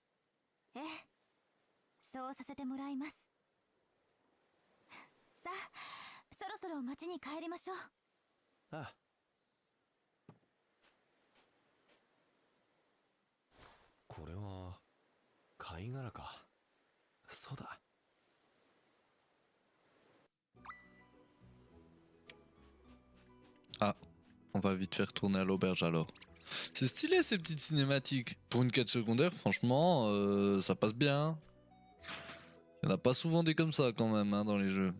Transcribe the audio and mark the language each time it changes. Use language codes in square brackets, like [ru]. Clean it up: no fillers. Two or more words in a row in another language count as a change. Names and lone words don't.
[ja] ええ、そうさせてもらいます。さあ、そろそろ町に帰りましょう。ああ。これは貝殻か。そうだ。 [fr] Ah, on va vite faire tourner à l'auberge alors. C'est stylé ces petites cinématiques. Pour une quête secondaire, franchement, ça passe bien. Il n'y en a pas souvent des comme ça quand même hein, dans les jeux.